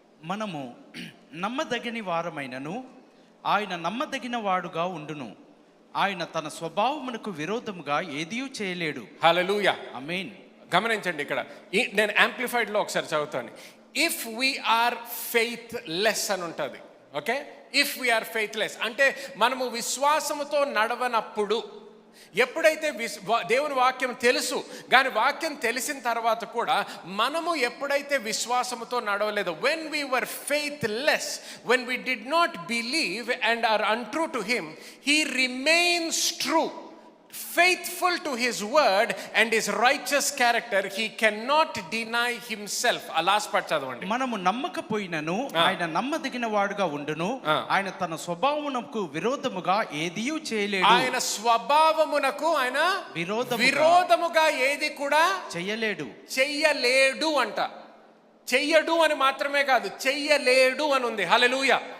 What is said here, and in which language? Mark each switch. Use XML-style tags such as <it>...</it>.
<te>మనము నమ్మదగిన వారమైనను ఆయన నమ్మదగిన వాడుగా ఉండును, ఆయన తన స్వభావమునకు విరోధముగా ఏదియూ చేయలేడు. హల్లెలూయా, ఆమేన్. గమనించండి, ఇక్కడ నేను యాంప్లిఫైడ్లో ఒకసారి చదువుతాను.</te> <en>if we are faithless</en> <te>అని ఉంటుంది.</te> <en>okay, if we are faithless</en> <te>అంటే మనము విశ్వాసముతో నడవనప్పుడు, ఎప్పుడైతే దేవుని వాక్యం తెలుసు, కానీ వాక్యం తెలిసిన తర్వాత కూడా మనము ఎప్పుడైతే విశ్వాసముతో నడవలేదో,</te> <en>when we were faithless, when we did not believe and are untrue to him, he remains true, faithful to his word and his righteous character, he cannot deny himself.</en> <te>ఆ లాస్ట్ పార్ట్ చదవండి. మనము నమ్మకపోయినను ఆయన నమ్మదగిన వాడుగా ఉండును, ఆయన తన స్వభావమునకు విరోధముగా ఏదియూ చేయలేడు. ఆయన స్వభావమునకు ఆయన విరోధముగా ఏది కూడా చెయ్యలేడు అంట. చెయ్యడు అని మాత్రమే కాదు, చెయ్యలేడు అని ఉంది. హల్లెలూయా.</te>